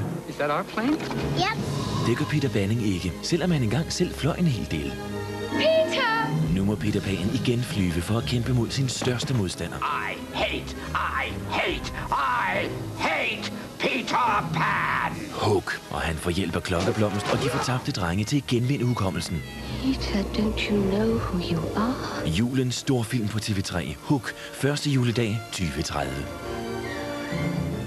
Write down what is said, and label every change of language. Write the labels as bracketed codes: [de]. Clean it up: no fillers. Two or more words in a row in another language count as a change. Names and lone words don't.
[en] Is that our plane? Yep. [da] Det gør Peter Banning ikke, selvom han engang selv fløj en hel del. Peter! Nu må Peter Pan igen flyve for at kæmpe mod sin største modstander. [en] I hate Peter Pan! [da] Hook, og han får hjælp af Klokkeblomst og de fortabte drenge til at genvinde hukommelsen. Peter, [en] don't you know who you are? [da] Julens storfilm på TV3. Hook. Første juledag 2030.